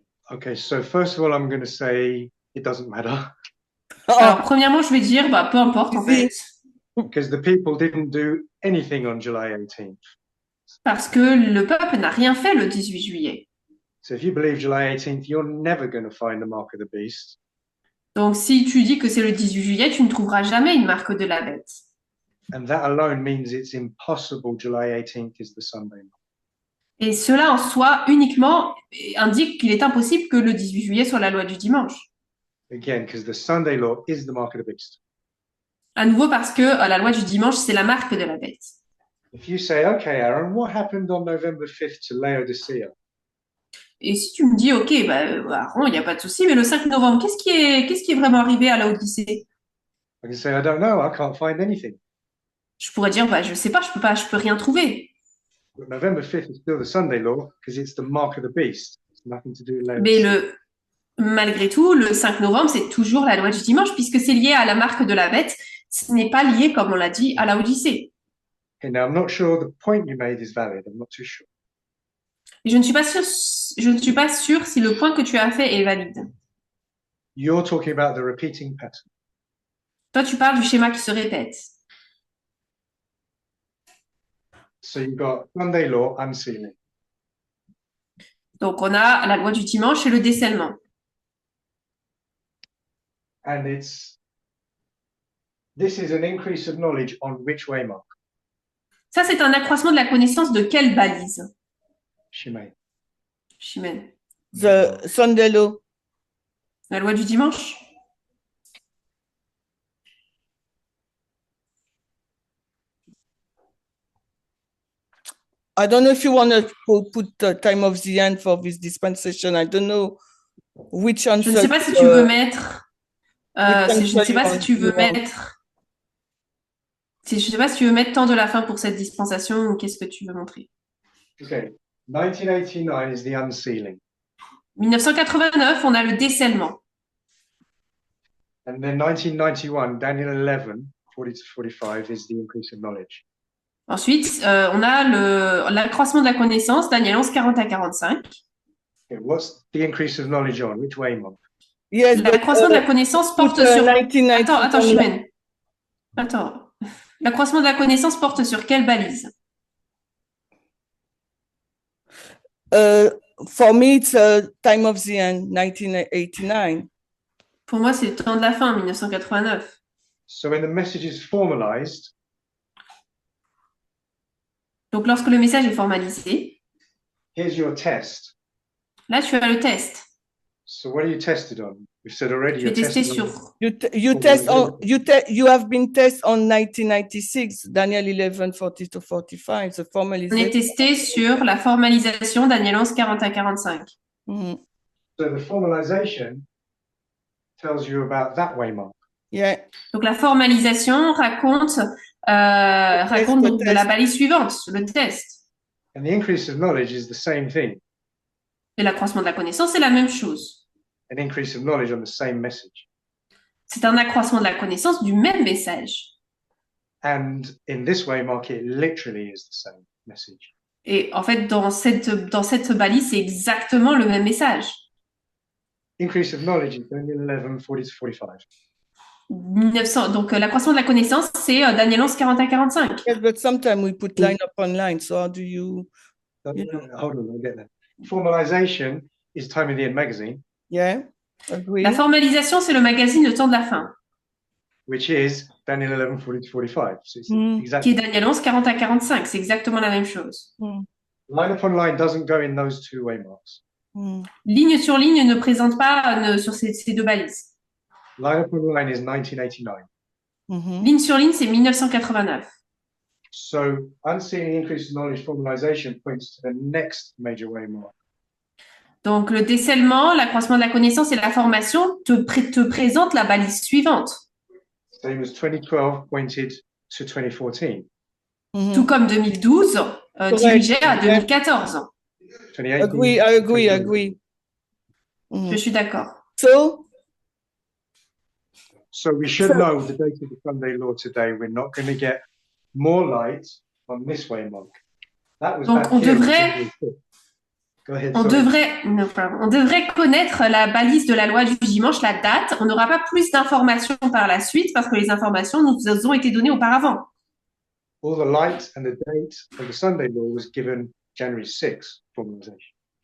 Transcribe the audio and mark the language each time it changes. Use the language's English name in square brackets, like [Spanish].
[English] Okay, so first of all, I'm going to say it doesn't matter. [French] Alors, premièrement, je vais dire, peu importe, en fait. [English] Because the people didn't do anything on July 18th. [French] Parce que le peuple n'a rien fait le 18 juillet. [English] So if you believe July 18th, you're never going to find the mark of the beast. [French] Donc, si tu dis que c'est le 18 juillet, tu ne trouveras jamais une marque de la bête. [English] And that alone means it's impossible July 18th is the Sunday law. [French] Et cela en soi uniquement indique qu'il est impossible que le 18 juillet soit la loi du dimanche. [English] Again, because the Sunday law is the mark of the beast. [French] À nouveau parce que la loi du dimanche, c'est la marque de la bête. [English] If you say, okay, Aaron, what happened on November 5th to Laodicea? [French] Et si tu me dis, ok, Aaron, il n'y a pas de souci, mais le 5 novembre, qu'est-ce qui est vraiment arrivé à Laodicée? [English] I can say, I don't know, I can't find anything. [French] Je pourrais dire, je sais pas, je peux rien trouver. [English] But November 5th is still the Sunday law because it's the mark of the beast. It's nothing to do with [French] Mais [English] Laodicea. [French] malgré tout, le 5 novembre, c'est toujours la loi du dimanche puisque c'est lié à la marque de la bête. Ce n'est pas lié, comme on l'a dit, à Laodicée. [English] Okay, now I'm not sure the point you made is valid. I'm not too sure. [French] Et je ne suis pas sûre si le point que tu as fait est valide. [English] You're talking about the repeating pattern. [French] Toi, tu parles du schéma qui se répète. [English] So you've got Sunday law, unsealing. [French] Donc, on a la loi du dimanche et le décèlement. [English] And this is an increase of knowledge on which way mark? [French] Ça, c'est un accroissement de la connaissance de quelle balise? [English] Shimei. [French] Chimène. [English] The Sunday law. [French] La loi du dimanche? [English] I don't know if you want to put the time of the end for this dispensation. I don't know which answer. [French] Je ne sais pas si tu veux mettre. Je ne sais pas si tu veux mettre. Je ne sais pas si tu veux mettre temps de la fin pour cette dispensation ou qu'est-ce que tu veux montrer. [English] Okay. 1989 is the unsealing. [French] 1989, on a le décèlement. [English] And then 1991, Daniel 11, 40 to 45 is the increase of knowledge. [French] Ensuite, on a l'accroissement de la connaissance, Daniel 11, 40 à 45. [English] Okay, what's the increase of knowledge on? Which way mark? Yes, [French] L'accroissement de la connaissance porte sur... [English] 1990. [French] Attends, Chimène. Attends. L'accroissement de la connaissance porte sur quelle balise? [English] For me, it's time of the end, 1989. [French] Pour moi, c'est le temps de la fin, 1989. [English] So when the message is formalized, [French] Donc, lorsque le message est formalisé, [English] here's your test. [French] là, tu as le test. [English] So what are you tested on? We've said already [French] Tu es [English] you're [French] testé [English] tested on [French] sur. [English] You have been tested on 1996, Daniel 11, 40 to 45, the [French] On est [English] formalization. [French] testé sur la formalisation, Daniel 11, 40 à 45. Mhm. [English] So the formalization tells you about that waymark. Yeah. [French] Donc, la formalisation raconte donc de la balise suivante, le test. [English] And the increase of knowledge is the same thing. [French] Et l'accroissement de la connaissance, c'est la même chose. [English] An increase of knowledge on the same message. [French] C'est un accroissement de la connaissance du même message. [English] And in this waymark, it literally is the same message. [French] Et en fait, dans cette balise, c'est exactement le même message. [English] Increase of knowledge is Daniel 11, 40 to 45. [French] 1900, donc, l'accroissement de la connaissance, c'est Daniel 11, 40 à 45. [English] Yes, but sometimes we put line upon line. So how do you? Hold on, I'll get there. Formalization is Time of the End magazine, Yeah. Agree. [French] La formalisation, c'est le magazine Le Temps de la Fin, [English] which is Daniel 11, 40 to 45. So it's [French] qui est [English] exactly [French] Daniel 11, 40 à 45. C'est exactement la même chose. [English] line upon line doesn't go in those two waymarks. [French] Ligne sur ligne ne présente pas sur ces deux balises. [English] Line upon line is 1989. [French] Ligne sur ligne, c'est 1989. [English] So unseeing increase in knowledge formalization points to the next major waymark. [French] Donc, le décèlement, l'accroissement de la connaissance et la formation te présentent la balise suivante. [English] Same as 2012 pointed to 2014. [French] Tout comme 2012 dirigeait à 2014. [English] 2018. Agree. [French] Je suis d'accord. [English] So we should know the date of the Sunday law today. We're not going to get more light on this waymark. That was [French] Donc, [English] back on here. [French] devrait- [English] Go ahead. [French] On [English] sorry. [French] devrait connaître la balise de la loi du dimanche, la date. On n'aura pas plus d'informations par la suite parce que les informations nous ont été données auparavant. [English] All the light and the date of the Sunday law was given January 6th formalization.